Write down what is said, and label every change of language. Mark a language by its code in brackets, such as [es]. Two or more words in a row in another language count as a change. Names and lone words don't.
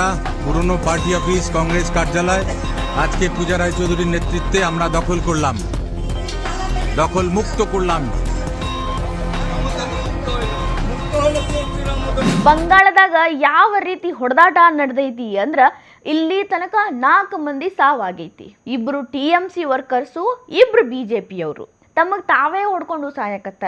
[bn] পুরনো পার্টি অফিস কংগ্রেস কার্যালয় আজকে পূজা রায়চৌধুরীর নেতৃত্বে আমরা দখল করলাম, দখল মুক্ত করলাম। [kn] ಬಂಗಾಳದಾಗ ಯಾವ ರೀತಿ ಹೊಡೆದಾಟ ನಡೆದೈತಿ ಅಂದ್ರ ಇಲ್ಲಿ ತನಕ 4 ಮಂದಿ ಸಾವಾಗೈತಿ. 2 TMC ವರ್ಕರ್ಸು, 2 ಬಿಜೆಪಿಯವರು ತಮಗೆ ತಾವೇ ಹೊಡ್ಕೊಂಡು ಸಾಯಕತ್ತಾರ.